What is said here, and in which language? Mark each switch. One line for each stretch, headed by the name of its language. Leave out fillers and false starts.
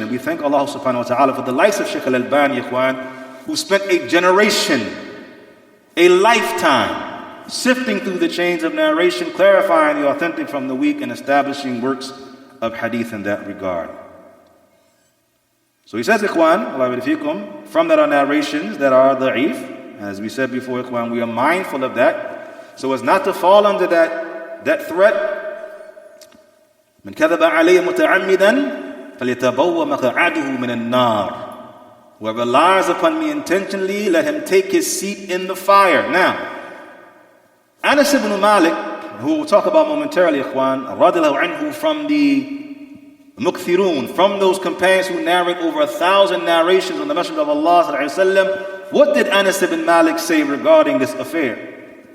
English: And we thank Allah subhanahu wa ta'ala for the likes of Shaykh al-Albani, ikhwan, who spent a generation, a lifetime, sifting through the chains of narration, clarifying the authentic from the weak, and establishing works of hadith in that regard. So he says, ikhwan, Allah fikum, from that are narrations that are da'if. As we said before, ikhwan, we are mindful of that, so as not to fall under that threat.
Arabic: من كذب عليه متعمدا فليتبوأ مقعده من النار.
English: Whoever lies upon me intentionally, let him take his seat in the fire. Now, Anas ibn Malik, who we'll talk about momentarily, ikhwan, radiallahu anhu, from the mukthirun, from those companions who narrate over 1,000 narrations on the Messenger of Allah sallallahu alaihi wasallam, what did Anas ibn Malik say regarding this affair?